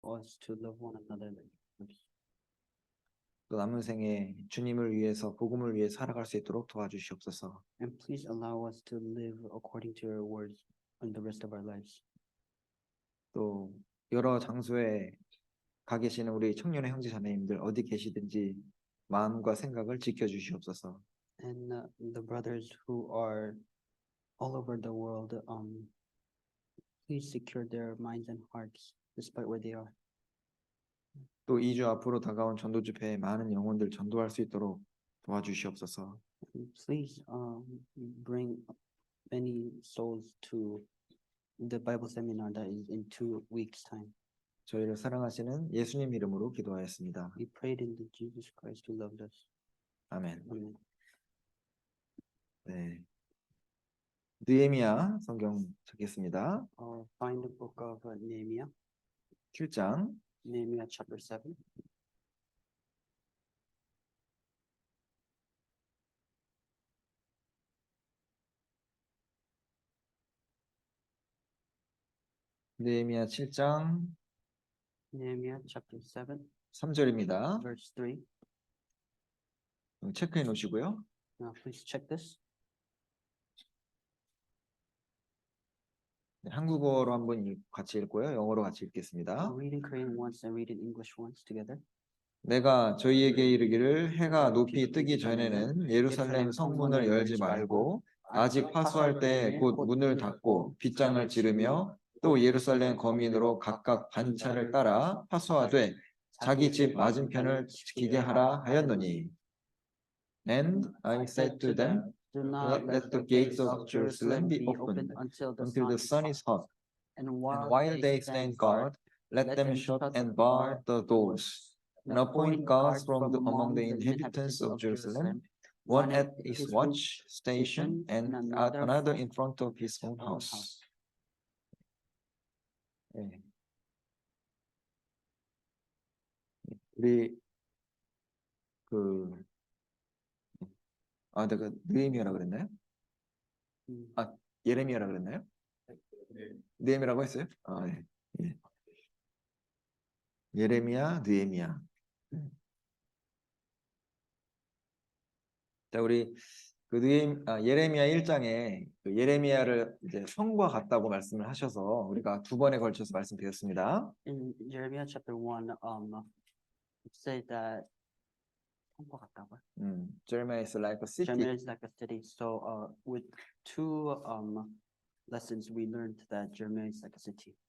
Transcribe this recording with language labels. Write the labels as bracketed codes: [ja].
[en] us to love one another like yours. [ko] 또 남은 생에 주님을 위해서 복음을 위해 살아갈 수 있도록 도와주시옵소서. [en] And please allow us to live according to your words in the rest of our lives. [ko] 또 여러 장소에 가 계시는 우리 청년의 형제 자매님들 어디 계시든지 마음과 생각을 지켜주시옵소서. [en] And the brothers who are all over the world, please secure their minds and hearts despite where they are. [ko] 또 2주 앞으로 다가온 전도 집회에 많은 영혼들 전도할 수 있도록 도와주시옵소서. [en] And please bring many souls to the Bible seminar that is in 2 weeks' time. [ko] 저희를 사랑하시는 예수님 이름으로 기도하였습니다. [en] We prayed in the Jesus Christ who loved us. [ko] 아멘. [en] Amen. [ko] 네. 느헤미야 성경 찾겠습니다. [en] Find the book of Nehemiah, [ko] 7장 [en] Nehemiah chapter 7. [ko] 느헤미야 7장 [en] Nehemiah chapter 7, [ko] 3절입니다. [en] verse 3. [ko] 체크해 놓으시고요. [en] Now please check this. [ko] 네, 한국어로 한번 같이 읽고요. 영어로 같이 읽겠습니다. [en] I'll read in Korean once and read in English once together. [ko] 내가 저희에게 이르기를 해가 높이 뜨기 전에는 예루살렘 성문을 열지 말고 아직 파수할 때 곧 문을 닫고 빗장을 지르며 또 예루살렘 거민으로 각각 반차를 따라 파수하되 자기 집 맞은편을 지키게 하라 하였노니. [en] And I said to them, Do Do not not let the gates of Jerusalem be opened until until the sun is hot, And and while they stand guard, let them shut and bar the doors, and appoint guards from among the inhabitants of Jerusalem, one at his watch station and another in front of his own house. [ko] 네. 우리 내가 느헤미야라 그랬나요? 예레미야라 그랬나요? 느헤미야라고 했어요? 네. 예. 예레미야, 느헤미야. 자, 우리 예레미야 1장에 예레미야를 이제 성과 같다고 말씀을 하셔서 우리가 2번에 걸쳐서 말씀드렸습니다. [en] In Jeremiah chapter 1, it said that [ko] 성과 같다고요? [en] Jeremiah is like a city. Jeremiah is like a city. So with 2 lessons, we learned that Jeremiah is like a city.